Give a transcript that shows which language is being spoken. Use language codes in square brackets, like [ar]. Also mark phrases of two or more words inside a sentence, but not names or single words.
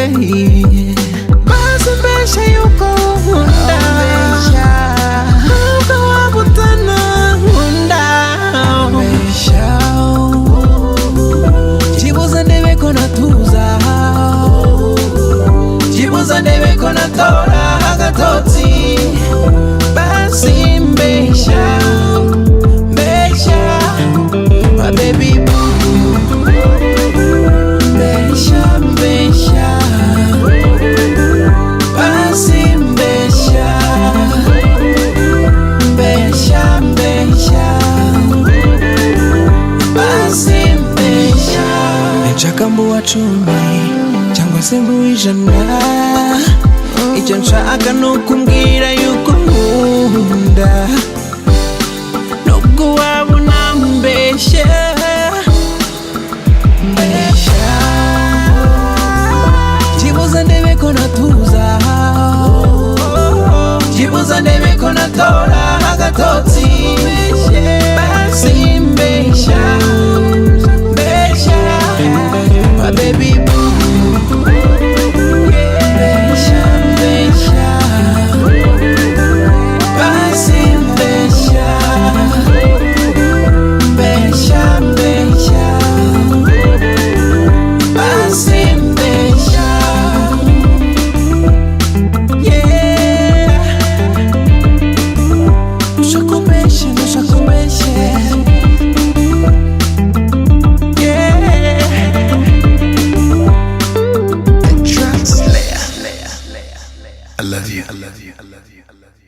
[rw] Maze mbesha yuko nkunda nubwo wabutana nkunda, mbesha byibuze ndebe ko natuza, byibuze ndebe ko natora agatotsi, basi mbesha mbesha [en] my baby boo, [rw] mbesha mbesha basi mbesha mbesha mbesha basi mbesha. Nshaka mbuwa cumi cyangwa se mbuwa ijana, icyo nshaka ni ukumbwira yuko nkunda, nubwo waba unambeshya mbesha, byibuze ndebe ko natuza, byibuze ndebe ko natora agatotsi, basi mbesha mbesha [en] my baby boo, [rw] mbesha mbesha basi mbesha mbesha mbesha basi mbesha, yeah. Nushakumbeshe nushakumbeshe, yeah. [en] The Trance Slayer. I love you, I love you, I love you, I love you.